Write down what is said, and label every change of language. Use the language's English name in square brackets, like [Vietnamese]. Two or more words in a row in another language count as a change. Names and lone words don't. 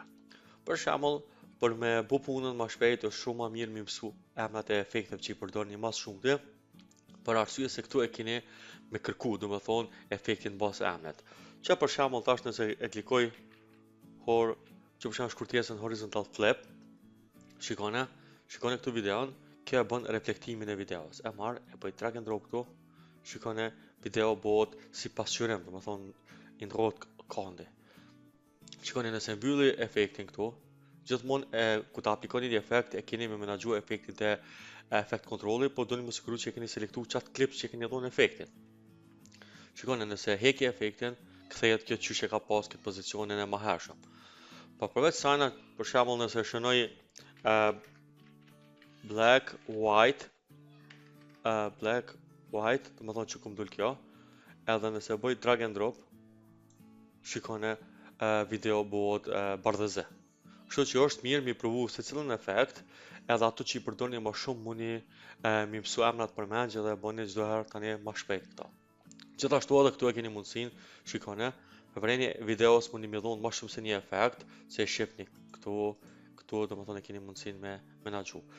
[Albanian] Për shembull, për me bu punën më shpejt është shumë më mirë me mësu emrat e efekteve që i përdorni më shumë dhe për arsye se këtu e keni me kërku, domethënë efektin bazë emrit. Që për shembull tash nëse e klikoj që për shembull shkurtesën [English] horizontal flip, [Albanian] shikone këtu videon, kjo e bën reflektimin e videos. E marr, e bëj [English] drag and drop [Albanian] këtu. Shikone video bëhet si pasqyrim, domethënë i ndrohet kondi. Shikoni nëse mbylli efektin këtu, gjithmonë ku ta aplikoni një efekt e keni me menaxhu efektin te efekt kontrolli, po doni më sigurisht që e keni selektu çat klips që keni dhënë efektin. Shikoni nëse heki efektin, kthehet kjo çysh e ka pas këtë pozicionin e mëhershëm. Po përveç sana, për shembull nëse shënoj [English] black white, [Albanian] domethënë që kum dul kjo, edhe nëse bëj [English] drag and drop, [Albanian] shikone video bëhet bardhëze. Kështu që është mirë mi provu secilin efekt, edhe ato që i përdorni më shumë muni mi mësu emrat përmendje dhe bëni çdo herë tani më shpejt këto. Gjithashtu edhe këtu e keni mundësinë, shikone, përvreni videos mundi mi dhon më shumë se një efekt, se e shihni këtu domethënë e keni mundësinë me menaxhu.